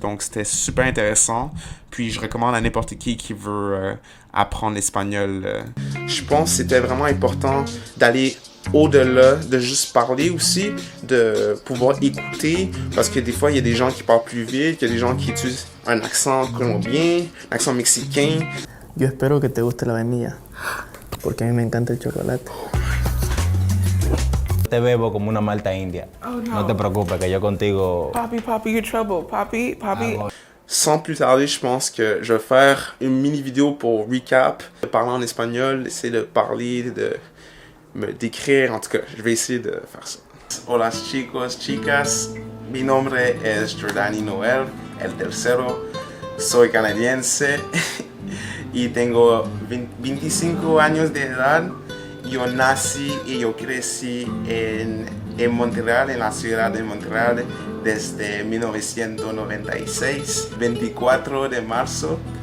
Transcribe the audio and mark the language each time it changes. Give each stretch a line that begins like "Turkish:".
French: Donc, c'était super intéressant. Puis, je recommande à n'importe qui veut apprendre l'espagnol. Je pense que c'était vraiment important d'aller au-delà de juste parler aussi, de pouvoir écouter, parce que des fois, il y a des gens qui parlent plus vite, il y a des gens qui utilisent un accent colombien, un accent mexicain.
Spanish: Yo espero que te guste la vainilla, porque a mí me encanta el chocolate. Te bebo como una malta india. Oh, no. No te preocupes, que yo contigo...
English: Papi, you're trouble. Papi.
French: Sans plus tarder, je pense que je vais faire une mini vidéo pour recap, de parler en espagnol, essayer de parler, d'écrire, en tout cas, je vais essayer de faire ça.
Spanish: Hola chicos, chicas, mi nombre es Jordani Noel, el tercero, soy canadiense y tengo 25 años de edad. Yo nací y yo crecí en Montreal, en la ciudad de Montreal, desde 1996, 24 de marzo.